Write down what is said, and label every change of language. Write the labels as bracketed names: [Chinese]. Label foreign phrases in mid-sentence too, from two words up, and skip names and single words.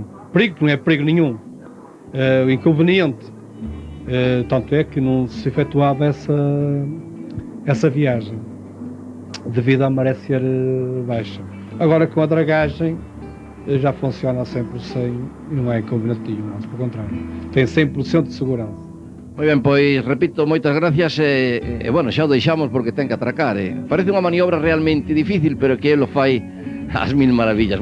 [Portuguese] Perigo não é perigo nenhum. O inconveniente, tanto é que não se efetuava essa viagem, devido à maré ser baixa. Agora com a dragagem já funciona a 100% e não é inconveniente nenhum, mas pelo contrário, tem 100% de segurança. [Galician] Moi ben, pois, repito, moitas gracias e bueno, xa o deixamos porque ten que atracar. Parece unha maniobra realmente difícil, pero que ele o fai ás mil maravillas.